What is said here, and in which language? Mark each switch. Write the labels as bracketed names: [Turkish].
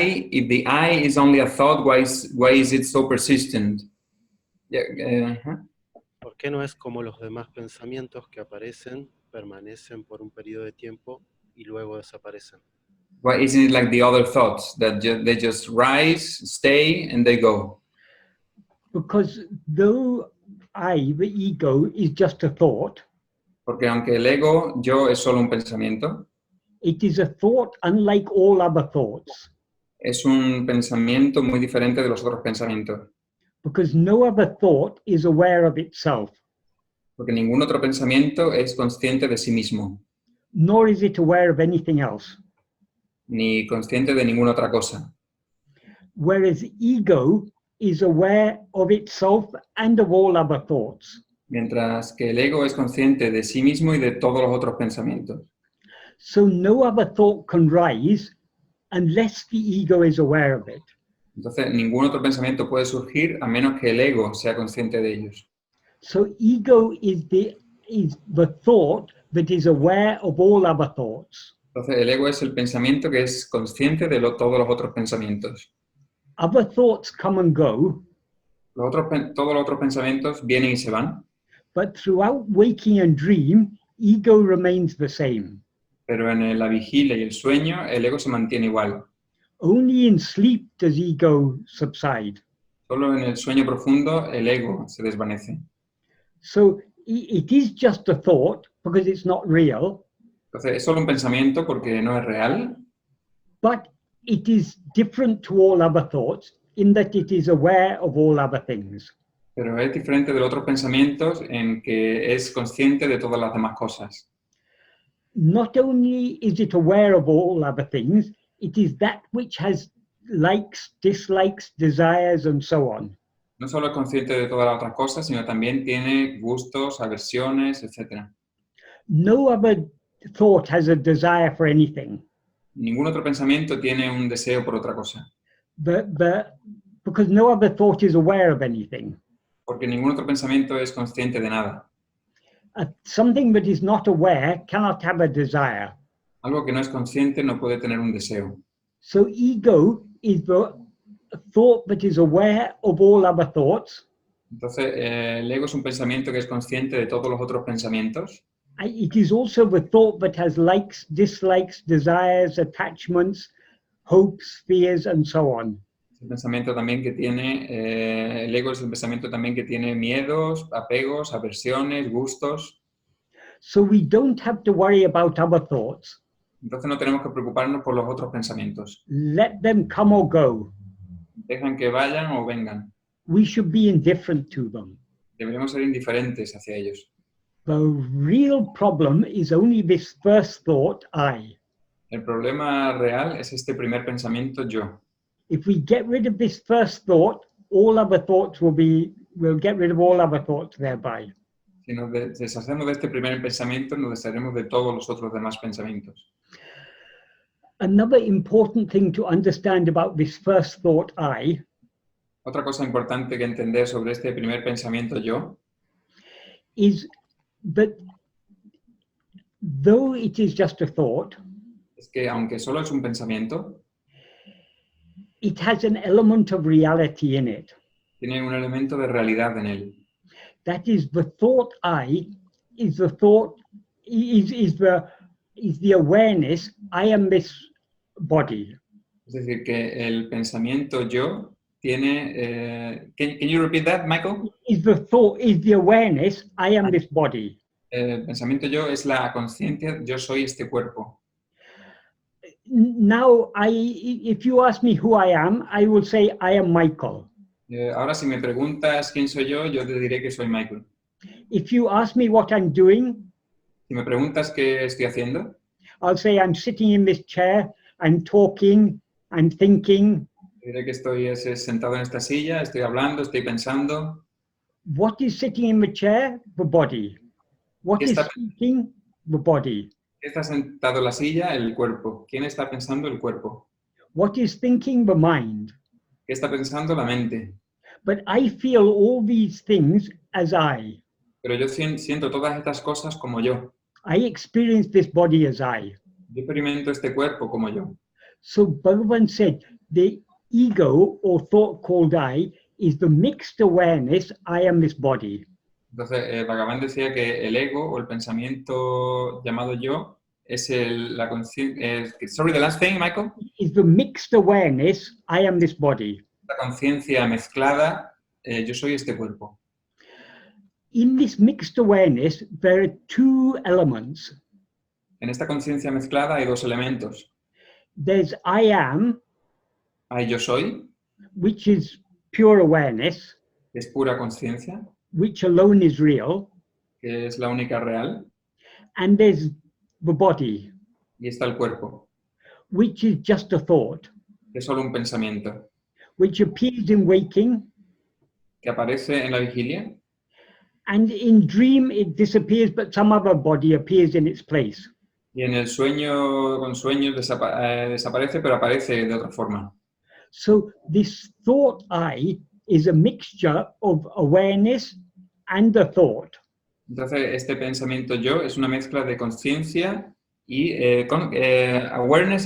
[English] If the I is only a thought, why is it so persistent? Yeah, [Spanish] ¿Por qué no es como los demás pensamientos que aparecen, permanecen por un periodo de tiempo y luego desaparecen? [English] Why isn't it like the other thoughts that they just rise, stay, and they go? Because though the ego, is just a thought, [Spanish] Porque aunque el ego, yo, es solo un pensamiento, [English] it is a thought unlike all other thoughts. [Spanish] es un pensamiento muy diferente de los otros pensamientos. [English] Because no other thought is aware of itself, [Spanish] Porque ningún otro pensamiento es consciente de sí mismo, [English] nor is it aware of anything else. [Spanish] ni consciente de ninguna otra cosa. [English] Whereas ego is aware of itself and of all other thoughts. [Spanish] Mientras que el ego es consciente de sí mismo y de todos los otros pensamientos. [English] So no other thought can rise unless the ego is aware of it. [Spanish] Entonces, ningún otro pensamiento puede surgir a menos que el ego sea consciente de ellos. [English] So ego is the thought that is aware of all other thoughts. [Spanish] Entonces, el ego es el pensamiento que es consciente de todos los otros pensamientos. [English] Other thoughts come and go, [Spanish] Todos los otros pensamientos vienen y se van, [English] but throughout waking and dream, ego remains the same. [Spanish] pero en la vigilia y el sueño, el ego se mantiene igual. [English] Only in sleep does ego subside. [Spanish] Solo en el sueño profundo, el ego se desvanece. [English] So it is just a thought because it's not real, [Spanish] Entonces, es solo un pensamiento porque no es real, [English] but it is different to all other thoughts in that it is aware of all other things. [Spanish] pero es diferente de los otros pensamientos en que es consciente de todas las demás cosas. [English] Not only is it aware of all other things, it is that which has likes, dislikes, desires, and so on. [Spanish] No solo es consciente de todas las otras cosas, sino también tiene gustos, aversiones, etc. [English] No other thought has a desire for anything, [Spanish] Ningún otro pensamiento tiene un deseo por otra cosa, [English] because no other thought is aware of anything. [Spanish] porque ningún otro pensamiento es consciente de nada. [English] Something that is not aware cannot have a desire. [Spanish] Algo que no es consciente no puede tener un deseo. [English] So ego is the thought that is aware of all other thoughts. [Spanish] Entonces, el ego es un pensamiento que es consciente de todos los otros pensamientos. [English] It is also the thought that has likes, dislikes, desires, attachments, hopes, fears, and so on. [Spanish] El pensamiento también que tiene, el ego es el pensamiento también que tiene miedos, apegos, aversiones, gustos. [English] So we don't have to worry about other thoughts. [Spanish] Entonces no tenemos que preocuparnos por los otros pensamientos. [English] Let them come or go. [Spanish] Dejan que vayan o vengan. [English] We should be indifferent to them. [Spanish] Deberíamos ser indiferentes hacia ellos. [English] The real problem is only this first thought, I. [Spanish] El problema real es este primer pensamiento, yo. [English] If we get rid of this first thought, all other thoughts we'll get rid of all other thoughts thereby. [Spanish] Si nos deshacemos de este primer pensamiento, nos desharemos de todos los otros demás pensamientos. [English] Another important thing to understand about this first thought, I, [Spanish] Otra cosa importante que entender sobre este primer pensamiento, yo, [English] is that though it is just a thought, [Spanish] es que aunque solo es un pensamiento, [English] it has an element of reality in it. [Spanish] tiene un elemento de realidad en él. [English] That is, the thought I is the thought, is the awareness, I am this body. [Spanish] Es decir, que el pensamiento yo tiene... [English] can you repeat that, Michael? Is the thought, is the awareness, I am this body. [Spanish] El pensamiento yo es la conciencia, yo soy este cuerpo. [English] Now, if you ask me who I am, I will say I am Michael. [Spanish] Ahora si me preguntas quién soy yo te diré que soy Michael. [English] If you ask me what I'm doing, [Spanish] Si me preguntas qué estoy haciendo, [English] I'll say I'm sitting in this chair, I'm talking, I'm thinking. [Spanish] diré que estoy sentado en esta silla, estoy hablando, estoy pensando. [English] What is sitting in the chair? The body. What is speaking? The body. [Spanish] ¿Quién está sentado en la silla? El cuerpo. ¿Quién está pensando? El cuerpo. [English] What is thinking? The mind. [Spanish] ¿Qué está pensando? La mente. [English] But I feel all these things as I. [Spanish] Pero yo siento todas estas cosas como yo. [English] I experience this body as I. [Spanish] Yo experimento este cuerpo como yo. [English] So Bhagavan said, the ego or thought called I is the mixed awareness, I am this body. [Spanish] Entonces, Bhagavan decía que el ego o el pensamiento llamado yo es la conciencia... [English] sorry, the last thing, Michael. Is the mixed awareness, I am this body. [Spanish] La conciencia mezclada, yo soy este cuerpo. [English] In this mixed awareness, there are two elements. [Spanish] En esta conciencia mezclada hay dos elementos. [English] There's I am, [Spanish] Hay yo soy, [English] which is pure awareness, [Spanish] que es pura conciencia, [English] which alone is real, [Spanish] que es la única real, [English] and there's the body, [Spanish] y está el cuerpo, [English] which is just a thought, [Spanish] que es solo un pensamiento, [English] which appears in waking, [Spanish] que aparece en la vigilia, [English] and in dream it disappears, but some other body appears in its place. [Spanish] y en el sueño, con sueños desaparece, pero aparece de otra forma. [English] So this thought I is a mixture of awareness and a thought. [Spanish] Entonces, este pensamiento yo es una mezcla de conciencia y awareness